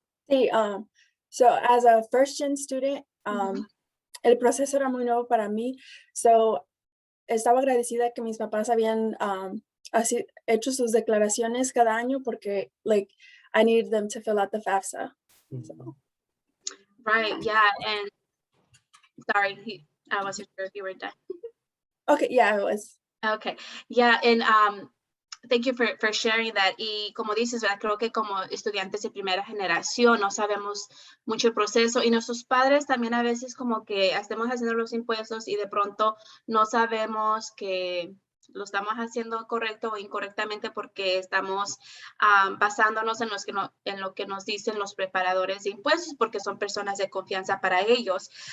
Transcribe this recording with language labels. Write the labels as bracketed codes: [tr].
[es] Sí, [en] so as a first gen student, [es] el proceso era muy nuevo para mí, so estaba agradecida que mis papás habían así hecho sus declaraciones cada año porque [en] I needed them to fill out the FAFSA. So. Right, yeah, and sorry, I wasn't sure if you were done. Okay, yeah, I was. Okay, yeah, and thank you for sharing that. [es] Y como dices, ¿verdad? Creo que como estudiantes de primera generación no sabemos mucho el proceso y nuestros padres también a veces como que estemos haciendo los impuestos y de pronto no sabemos que lo estamos haciendo correcto o incorrectamente porque estamos basándonos en lo que nos dicen los preparadores de impuestos porque son personas de confianza para ellos.